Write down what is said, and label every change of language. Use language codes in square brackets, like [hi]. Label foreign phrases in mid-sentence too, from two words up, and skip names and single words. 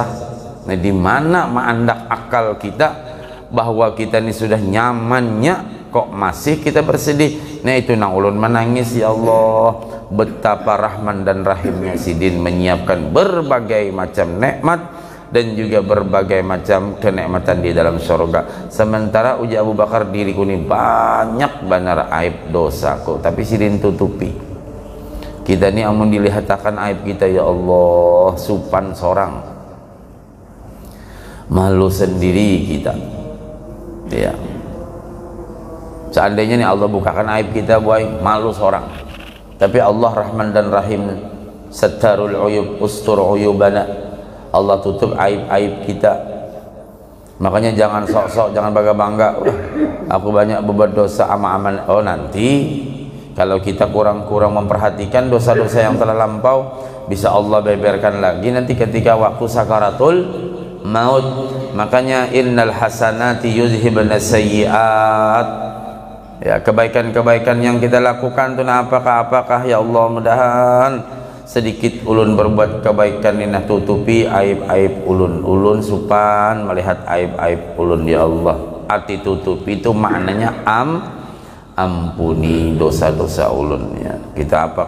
[id] Nah, di mana mendak akal kita bahwa kita ini sudah nyamannya kok masih kita bersedih? Nah, itu nang ulun menangis, ya Allah, betapa rahman dan rahimnya Sidin menyiapkan berbagai macam nikmat dan juga berbagai macam kenikmatan di dalam surga. Sementara uji Abu Bakar, diriku ini banyak benar aib dosaku, tapi Sidin tutupi. [bjn] Kita ni amun dilihatakan aib kita, ya Allah, supan sorang, malu sendiri kita. [id] Ya, seandainya nih Allah bukakan aib kita, boy, malu sorang. Tapi Allah Rahman dan Rahim, [ar] Sattarul Uyub, Ustur Uyubana, [id] Allah tutup aib-aib kita. Makanya jangan sok-sok, jangan bangga-bangga, aku banyak berbuat dosa ama-aman. Oh, nanti kalau kita kurang-kurang memperhatikan dosa-dosa yang telah lampau, bisa Allah beberkan lagi nanti ketika waktu sakaratul maut. [ar] Makanya innal hasanati yuzhibna sayyiat. [id] Ya, kebaikan-kebaikan yang kita lakukan itu apakah ya Allah, [bjn] mudahan sedikit ulun berbuat kebaikan ini tutupi aib-aib ulun supan melihat aib-aib ulun, ya Allah. [id] Arti tutupi itu maknanya ampuni dosa-dosa ulun, ya.